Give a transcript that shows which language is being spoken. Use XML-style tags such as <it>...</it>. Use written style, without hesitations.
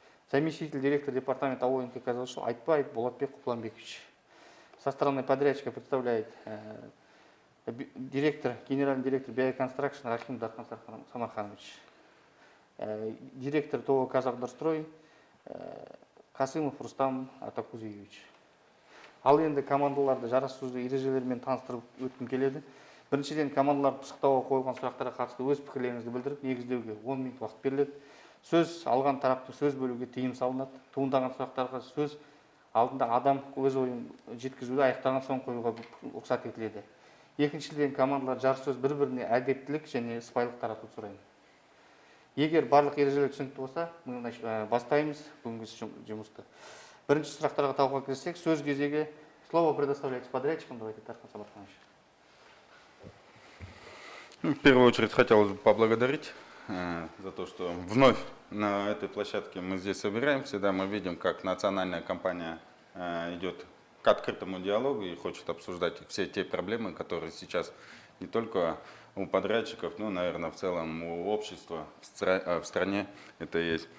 <ru>Заместитель директора департамента ОНК Казавтожол Айтбаев Булатбек Купланбекович. Со стороны подрядчика представляет генеральный директор Биоконстракшн Рахим Дархан Самарханович. Директор ТО Казавдорстрой Қасымов Рустам Атакузиевич.</ru> <kk>Ал енді командаларды жарасөзді ережелермен таныстырып өткім келеді. Біріншіден, командаларды пысықтауға қойылған сұрақтарға қатысты өз пікірлеріңізді білдіріп, негіздеуге 10 минут уақыт беріледі. Сөз алған тарапты сөз бөлуге тыйым салынады. Туындаған сұрақтарға сөз алдында адам өз ойын жеткізуді аяқтаған соң қоюға рұқсат етіледі. Екіншіден, командалар жарысөз бір-біріне әдептілік және сыпайылық таратуды сұраймын. Егер барлық ережелер түсінікті болса, мы бастаймыз бүгінгі жұмысты. Бірінші сұрақтарға талқыға кірсек, сөз кезегі</kk> <ru>слово предоставляется подрядчикам. Давайте, Дархан Самарханович. В первую очередь хотелось бы поблагодарить за то, что вновь на этой площадке мы здесь собираемся. Да, мы видим, как национальная компания идет к открытому диалогу и хочет обсуждать все те проблемы, которые сейчас не только у подрядчиков, но, наверное, в целом у общества в стране это есть.</ru>